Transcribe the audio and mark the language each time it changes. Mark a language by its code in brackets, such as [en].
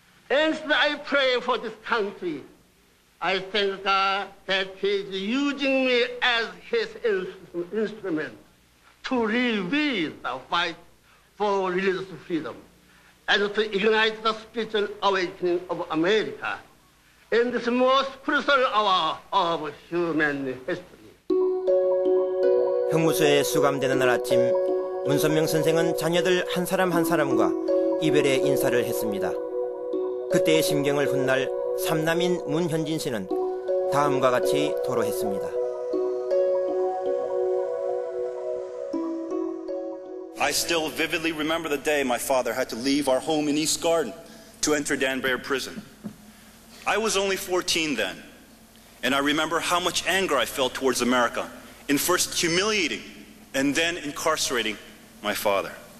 [en] And I pray for this country. I thank God that He is using me as His instrument to reveal the fight for religious freedom and to ignite the spiritual awakening of America in this most crucial hour of human history. [ko] 형무소에 수감되는 날 아침, 문선명 선생은 자녀들 한 사람 한 사람과 이별의 인사를 했습니다. 그때의 심경을 훗날 삼남인 문현진 씨는 다음과 같이 토로했습니다. [en] I still vividly remember the day my father had to leave our home in East Garden to enter Danbury prison. I was only 14 then, and I remember how much anger I felt towards America in first humiliating and then incarcerating my father.